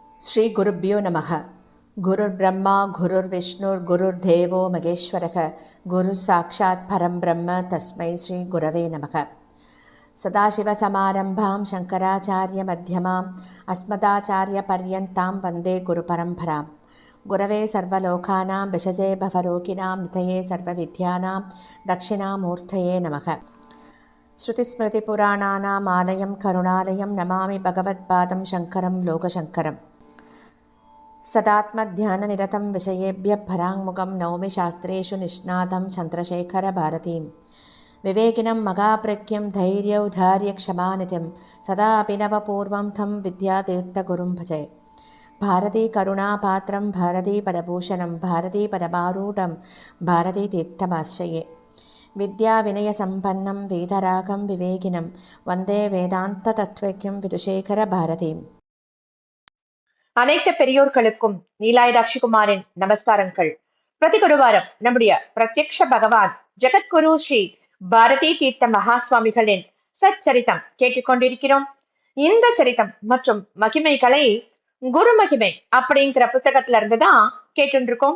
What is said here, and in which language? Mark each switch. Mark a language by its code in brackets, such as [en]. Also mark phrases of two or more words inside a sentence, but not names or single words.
[sa] श्री गुरुभ्यो नमः. गुरुर् ब्रह्मा गुरुर् विष्णुर् गुरुर् देवो महेश्वरः गुरुः साक्षात् परम् ब्रह्म तस्मै श्री गुरवे नमः. सदाशिवसमारम्भां शङ्कराचार्य मध्यमाम् अस्मदाचार्य पर्यन्ताम् वन्दे गुरु परम्पराम्. गुरवे सर्वलोकानाम् भिषजे भवरोगिणाम् निधये सर्वविद्यानाम् दक्षिणामूर्तये नमः. श्रुतिस्मृतिपुराणानाम् आलयम् करुणालयम् नमामि भगवत्पादम् शङ्करम् लोकशङ्करम्. सदात्मध्याननिरतं विषयेभ्यः पराङ्मुखं नौमि शास्त्रेषु निष्णातं चन्द्रशेखरभारतीं विवेकिनं मगाप्रज्ञं धैर्यौधार्यक्षमानिधिं सदा अभिनवपूर्वं तं विद्यातीर्थगुरुं भजे. भारतीकरुणापात्रं भारतीपदभूषणं भारतीपदमारूढं भारतीतीर्थमाश्रये. विद्याविनयसम्पन्नं वेदरागं विवेकिनं वन्दे वेदान्ततत्त्वज्ञं विदुशेखरभारतीम्. [ta] அனைத்து பெரியோர்களுக்கும் நீலாயுதாட்சிகுமாரின் நமஸ்காரங்கள். பிரதி குருவாரம் நம்முடைய பிரத்யக்ஷ பகவான் ஜெகத்குரு ஸ்ரீ பாரதி தீர்த்த மகா சுவாமிகளின் சச்சரித்தம் கேட்டுக்கொண்டிருக்கிறோம். இந்த சரித்தம் மற்றும் மகிமைகளை குரு மகிமை அப்படிங்கிற புத்தகத்துல இருந்துதான் கேட்டுருக்கோம்.